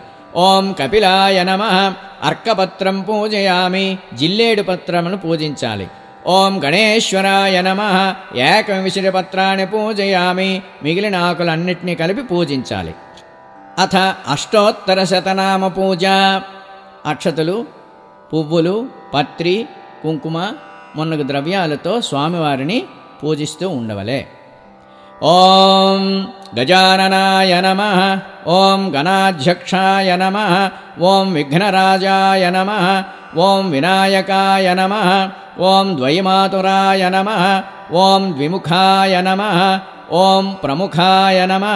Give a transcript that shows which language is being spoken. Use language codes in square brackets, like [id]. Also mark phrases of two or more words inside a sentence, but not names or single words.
[sa] ॐ कपिलाय नमः अर्कपत्रं पूजयामि [te] జిల్లేడుపత్రమును పూజించాలి। [sa] ॐ गणेश्वराय नमः 21 पत्राणि पूजयामि [te] మిగిలిన ఆకులన్నిటిని కలిపి పూజించాలి। [sa] अथ अष्टोत्तरशतनाम पूजा। [te] అక్షతలు పువ్వులు పత్రి కుంకుమ మొన్నగు ద్రవ్యాలతో స్వామివారిని పూజిస్తూ ఉండవలే। [sa] ॐ गजाननाय नमः ॐ गणाध्यक्षाय नमः ॐ विघ्नराजाय नमः ॐ विनायकाय नमः ॐ द्वैमातुराय नमः ॐ द्विमुखाय नमः ॐ प्रमुखाय नमः